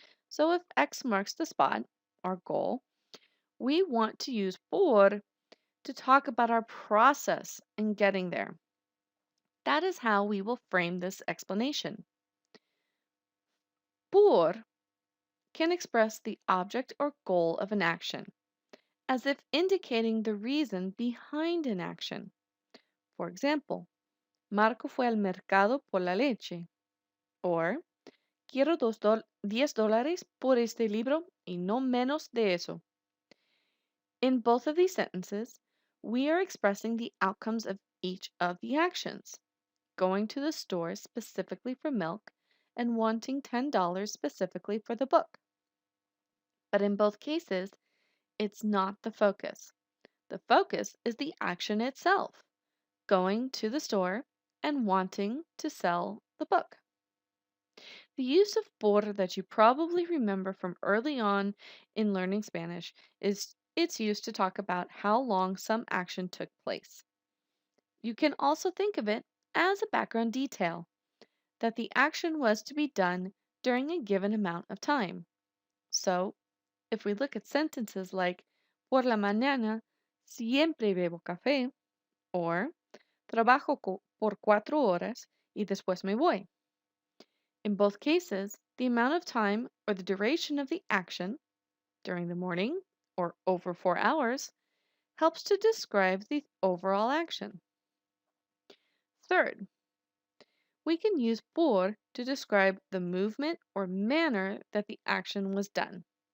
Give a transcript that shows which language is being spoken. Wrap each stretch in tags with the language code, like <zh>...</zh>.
<en>So if X marks the spot, our goal, we want to use por to talk about our process in getting there. That is how we will frame this explanation. Por can express the object or goal of an action, as if indicating the reason behind an action. For example,</en> <es>Marco fue al mercado por la leche, or quiero 10 dólares por este libro y no menos de eso.</es> <en>In both of these sentences, we are expressing the outcomes of each of the actions, going to the store specifically for milk and wanting $10 specifically for the book. But in both cases, it's not the focus. The focus is the action itself, going to the store and wanting to sell the book. The use of por that you probably remember from early on in learning Spanish is it's used to talk about how long some action took place. You can also think of it as a background detail, that the action was to be done during a given amount of time. So, if we look at sentences like</en> <es>por la mañana siempre bebo café, or trabajo por 4 horas y después me voy.</es> <en>In both cases, the amount of time or the duration of the action during the morning or over 4 hours helps to describe the overall action. Third, we can use por to describe the movement or manner that the action was done.</en>